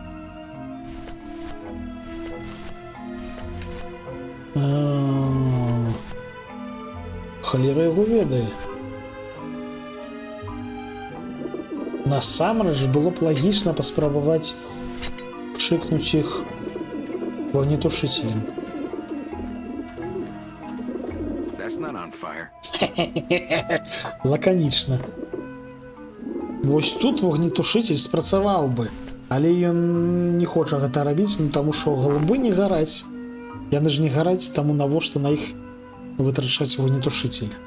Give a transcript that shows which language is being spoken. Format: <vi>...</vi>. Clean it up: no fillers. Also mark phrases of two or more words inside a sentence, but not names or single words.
<be>Халера яго ведае. Насамрэч было б лагічна паспрабаваць пшыкнуць іх огнетушителем.</be> <en>That's not on fire.</en> <be>Лаканічна. Вось тут вогнетушитель спрацаваў бы, але ён не хоча гэта рабіць, ну таму што голубы не гараць. Яны ж не гараць, таму навошта на іх вытрачаць вогнетушитель.</be>